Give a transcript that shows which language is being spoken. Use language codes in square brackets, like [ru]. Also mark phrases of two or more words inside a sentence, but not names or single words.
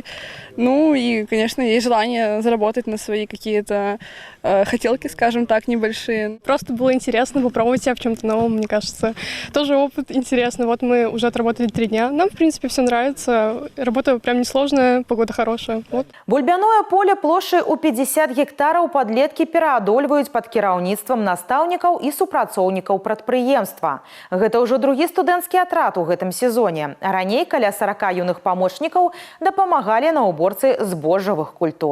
[ru] Ну и, конечно, есть желание заработать на свои какие-то хотелки, скажем так, небольшие. Просто было интересно попробовать себя в чем-то новом, мне кажется. Тоже опыт интересный. Вот мы уже отработали 3 дня. Нам, в принципе, все нравится. Работа прям несложная, погода хорошая. Вот. [be] Бульбяное поле плошчай у 50 гектараў падлеткі пераадольваюць пад кіраўніцтвам настаўнікаў і супрацоўнікаў прадпрыемства. Гэта ўжо другі студэнцкі атрад у гэтым сезоне. Раней каля 40 юных памочнікаў дапамагалі на уборцы збожжавых культур.